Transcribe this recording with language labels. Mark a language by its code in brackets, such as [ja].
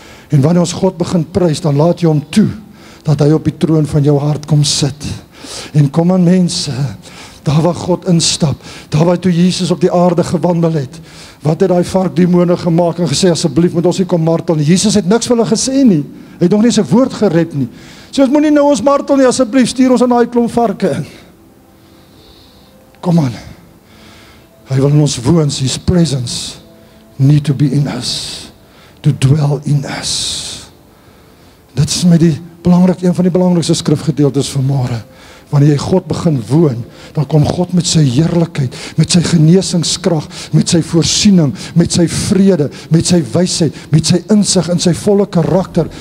[af] En wanneer ons God begin prys, dan laat jy hom toe, dat hy op die troon van jou hart kom sit. En kom aan mense, daar waar God instap, daar waar toe Jesus op die aarde gewandel het, wat het daai varkdemone gemaak en gesê, asseblief moet ons nie kom martel nie. Jesus het niks vir hulle gesê nie, hy het nog nie sy woord gered nie. So ons moet nie nou ons martel nie, asseblief stuur ons in daai klomp varke in. Kom aan, hy wil in ons woon, [en] his presence need to be in us, to dwell in us. [af] Dit is met een van die belangrikste skrifgedeeltes vanmôre. Wanneer jy God begin woon, dan kom God met sy heerlikheid, met sy genesingskrag, met sy voorsiening, met sy vrede, met sy wysheid, met sy insig en sy volle karakter.